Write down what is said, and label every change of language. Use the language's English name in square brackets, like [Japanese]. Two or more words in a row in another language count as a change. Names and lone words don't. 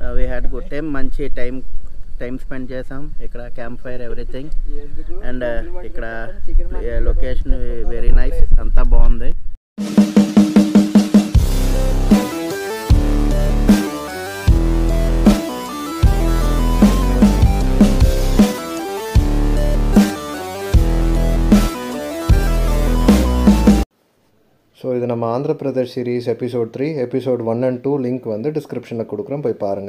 [English] had good time. [Telugu] మంచి [English] time spend [Telugu] చేసాం ఇక్కడ [English] camp fire everything and [Telugu] ఇక్కడ లొకేషన్ [English] very nice [Telugu] అంతా బాగుంది. [Tamil] ஸோ இது நம்ம ஆந்திர பிரதேஷ் [English] series episode 3 episode 1 and 2 link [Tamil] வந்து டிஸ்கிரிப்ஷனில் கொடுக்குறோம், போய் பாருங்கள்.